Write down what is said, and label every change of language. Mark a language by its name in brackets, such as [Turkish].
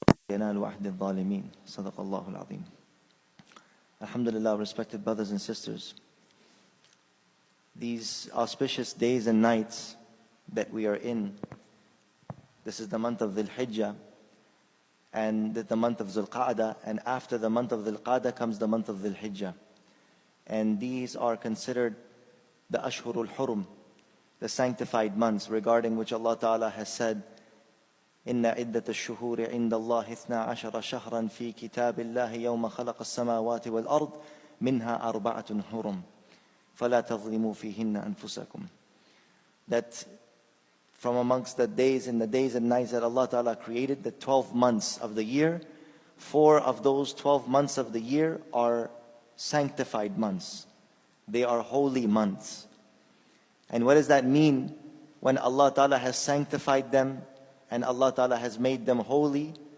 [Arabic] ينال وحد الظالمين صدق الله العظيم. [English] Alhamdulillah, respected brothers and sisters, these auspicious days and nights that we are in, this is the month of Dhul Hijjah and the month of Dhul Qa'dah, and after the month of Dhul Qa'dah comes the month of Dhul Hijjah. And these are considered the Ashhurul Hurum, the sanctified months, regarding which Allah Ta'ala has said, [Arabic] إن عدة الشهور عند الله 12 شهرا في كتاب الله يوم خلق السماوات والأرض منها 4 حرم فلا تظلموا فيهن أنفسكم. [English] That from amongst the days and nights that Allah Ta'ala created, the 12 months of the year, 4 of those 12 months of the year are sanctified months. They are holy months. And what does that mean when Allah Ta'ala has sanctified them and Allah Ta'ala has made them holy?